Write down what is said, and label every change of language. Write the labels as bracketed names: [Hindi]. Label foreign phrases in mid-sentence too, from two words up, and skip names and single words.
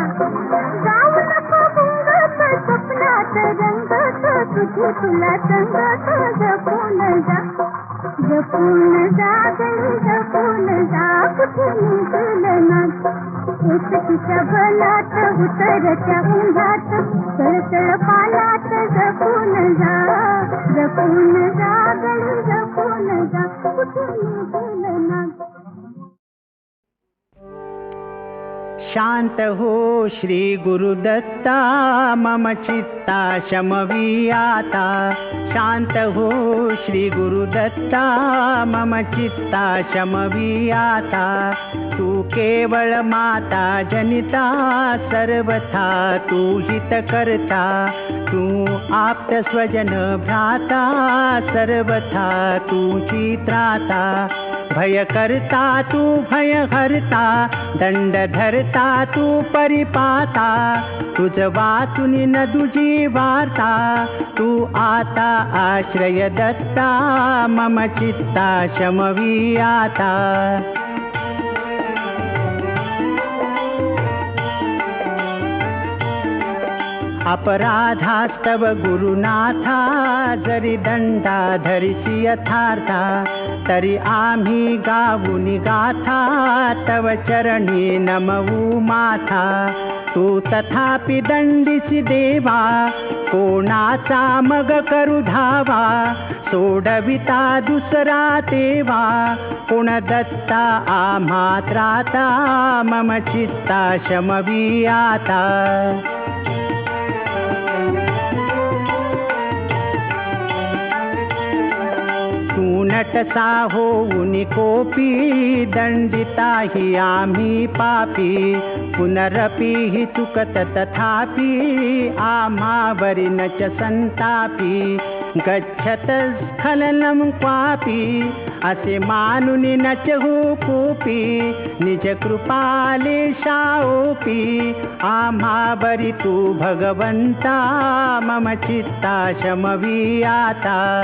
[Marathi] जाऊ नको गुंगात स्वप्नात रंगत तुझी तुला संगत जपून जा जपून जा गडी जपून जा कुठे गेलं ना एक तिच्या बनात उतरत्या उन्हात सळसळ पानात जपून जा गडी जपून जा कुठे गेलं ना शांत हो श्री गुरुदत्ता मम चित्ता शमवी आता शांत हो श्री गुरुदत्ता मम चित्ता शमवी आता तू केवळ माता जनिता सर्वथा तू हित करता तू आप्त स्वजन भ्राता सर्वथा तुझी त्राता भय करता तू भय हरता दंड धरता तू परिपाता तुझ वाचून न तुझी वार्ता तू आता आश्रय दत्ता मम चित्ता शमवी आता अपराधास्तव गुरुनाथा जरी दंडा धरिसी यथार्था तरी आम्ही गाऊनी गाथा तव चरणी नमवू माथा तू तथापि दंडिसी देवा कोणाचा मग करू धावा सोडविता दुसरा तेवा कोण दत्ता आम्हा त्राता मम चित्ता शमवी आता नटसा होऊन कोपी दंडिता हि आम्ही पापी पुनरपि हि चुकत तथापि आम्हावरी न च संतापी [Sanskrit] गच्छत स्खलनं क्वापि [Marathi] असे मानुनि न च हो कोपी निज कृपाले शाओपी आम्हावरी तू भगवंता मम चित्ता शमवी आता